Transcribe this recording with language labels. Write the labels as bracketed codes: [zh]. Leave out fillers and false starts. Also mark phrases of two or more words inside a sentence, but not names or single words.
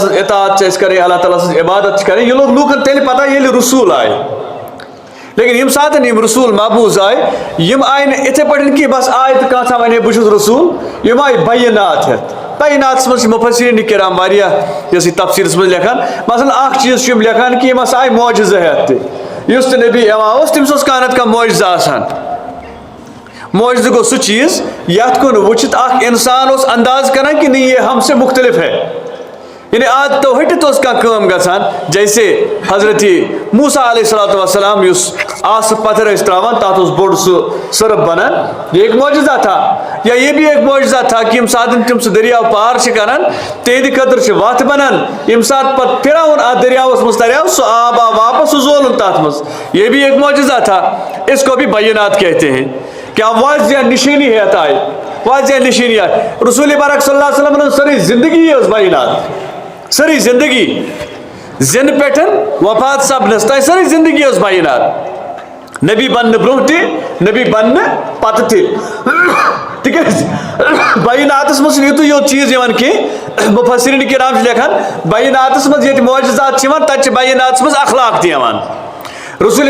[ks] سٕنٛز اطاعت چھِ اَسہِ کرٕنۍ اللہ تعالیٰ سٕنٛز عبادت چھِ کرٕنۍ یہِ لوٚگ لوٗکن تیٚلہِ پتہ ییٚلہِ رسوٗل آیہِ لیکن ییٚمہِ ساتہٕ یِم رسوٗل محبوٗظ آیہِ یِم آیہِ نہٕ یِتھٕے پٲٹھۍ کہِ بس آیہِ تہٕ کانٛژھا ونے بہٕ چھُس رسوٗل یِم آیہِ بَیِنات ہٮ۪تھ بَیِناتس منٛز چھِ مُفَسِریٖن کِرام واریاہ یۄس یہِ تفسیٖرس منٛز لیکھان مثلاً اکھ چیٖز چھُ یِم لیکھان کہ یِم ہسا آیہِ معجزٕ ہٮ۪تھ تہِ یُس تہِ نبی یِوان اوس تٔمِس اوس کانٛہہ نتہٕ کانٛہہ معجزٕ آسان معجزٕ گوٚو سُہ چیٖز یتھ کُن وٕچھِتھ اکھ انسان اوس انداز کران کہ [ur] نہیں یہ ہم سے مختلف ہے [ks] یعنی عادتو ہٹِتھ اوس کانٛہہ کٲم گژھان جیسے حضرت موسیٰ علیہ الصلوۃ والسلام یُس آسہٕ پتھر ٲسۍ تراوان تتھ اوس بوٚڑ سُہ سرٕف بنان [ur] یہ ایک معجزہ تھا یا یہ بھی ایک معجزہ تھا [ks] کہ ییٚمہِ ساتہٕ تِم سُہ دٔریاو پار چھِ کران تِہنٛدِ خٲطرٕ چھِ وتھ بنان ییٚمہِ ساتہٕ پتہٕ فرعون اتھ دٔریاوس منٛز تریو سُہ آب آو واپس سُہ زولُن تتھ منٛز [ur] یہ بھی ایک معجزہ تھا اس کو بھی بینات کہتے ہیں کیا واضح نشانی ہے آئے واضح نشانی آئے رسول پاک صلی اللہ علیہ وسلم نے ساری زندگی [ks] ٲس بینات ساری زندگی زِنہٕ پٮ۪ٹھ وفات سپدنس تانۍ ساری زندگی ٲس بینات نبی بننہٕ برونٛہہ تہِ نبی بننہٕ پتہٕ تہِ تِکیٛازِ بیناتس منٛز چھُنہٕ یُتُے یوت چیٖز یِوان کینٛہہ مُفَسِریٖن کِرام چھِ لیکھان بیناتس منٛز ییٚتہِ معجزات چھِ یِوان تتہِ چھِ بیناتس منٛز اخلاق تہِ یِوان رسول